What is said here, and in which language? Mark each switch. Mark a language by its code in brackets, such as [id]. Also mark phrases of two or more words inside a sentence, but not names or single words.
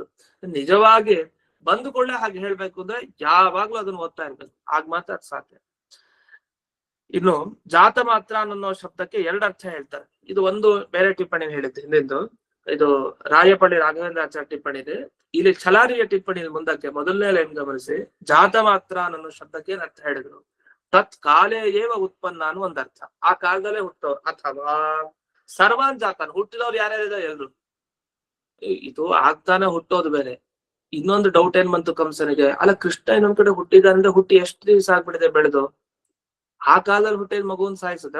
[kn] ನಿಜವಾಗಿ ಬಂದುಕೊಳ್ಳೆ ಹಾಗೆ ಹೇಳ್ಬೇಕು ಅಂದ್ರೆ ಯಾವಾಗ್ಲೂ ಅದನ್ನ ಓದ್ತಾ ಇರ್ಬೇಕು, ಆಗ ಮಾತ್ರ ಅದು ಸಾಧ್ಯ. ಇನ್ನು ಜಾತ ಮಾತ್ರ ಅನ್ನೋ ಶಬ್ದಕ್ಕೆ 2 ಅರ್ಥ ಹೇಳ್ತಾರೆ. ಇದು ಒಂದು ಬೇರೆ ಟಿಪ್ಪಣಿ ಹೇಳಿದ್ದೆ ಹಿಂದಿಂದು, ಇದು ರಾಯಪಳ್ಳಿ ರಾಘವೇಂದ್ರಾಚಾರ್ಯ ಟಿಪ್ಪಣಿ ಇದೆ. ಇಲ್ಲಿ ಛಲಾರಿಯ ಟಿಪ್ಪಣಿ ಮುಂದಕ್ಕೆ ಮೊದಲನೇ ಲೈನ್ ಗಮನಿಸಿ, ಜಾತ ಮಾತ್ರ ಅನ್ನೋ ಶಬ್ದಕ್ಕೆ ಏನ್ ಅರ್ಥ ಹೇಳಿದ್ರು, [sa] ತತ್ ಕಾಲೇ ಏವ ಉತ್ಪನ್ನ [kn] ಅನ್ನೋ ಒಂದ್ ಅರ್ಥ, ಆ ಕಾಲದಲ್ಲೇ ಹುಟ್ಟೋ, ಅಥವಾ [sa] ಸರ್ವಾನ್ ಜಾತನ್, [kn] ಹುಟ್ಟಿದವ್ರು ಯಾರ್ಯಾರಿದ್ದಾರೆ ಎಲ್ರು. ಇದು ಆಗ್ತಾನೆ ಹುಟ್ಟೋದು ಬೇರೆ. ಇನ್ನೊಂದು ಡೌಟ್ ಏನ್ ಬಂತು ಕಂಸನಿಗೆ, ಅಲ್ಲ ಕೃಷ್ಣ ಇನ್ನೊಂದ್ ಕಡೆ ಹುಟ್ಟಿದ ಅಂದ್ರೆ ಹುಟ್ಟಿ ಎಷ್ಟು ದಿವಸ ಆಗ್ಬಿಟ್ಟಿದೆ ಬೆಳೆದು, ಆ ಕಾಲದಲ್ಲಿ ಹುಟ್ಟಿದ ಮಗುನ್ ಸಾಯಿಸುತ್ತೆ.